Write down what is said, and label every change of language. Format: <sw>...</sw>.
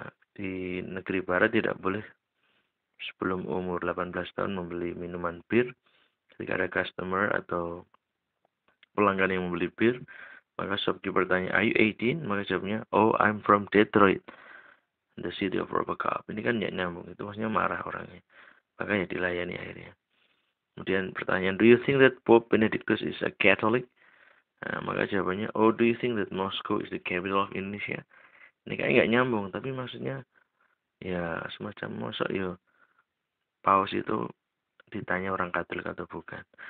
<id>Di negeri barat tidak boleh sebelum umur 18 tahun membeli minuman bir. Ketika ada customer atau pelanggan yang membeli bir, maka shopkeeper tanya,</id> <en>are you 18?</en> <id>Maka jawabnya,</id> <en>oh, I'm from Detroit, the city of Robocop.</en> <id>Ini kan tidak nyambung, itu maksudnya marah orangnya. Makanya dilayani akhirnya. Kemudian pertanyaan,</id> <en>do you think that Pope Benedictus is a Catholic?</en> <id>Maka jawabannya,</id> <en>oh, do you think that Moscow is the capital of Indonesia?</en> <id>Ini kayak nggak nyambung, tapi maksudnya ya semacam mosok ya paus itu ditanya orang Katolik atau bukan.</id>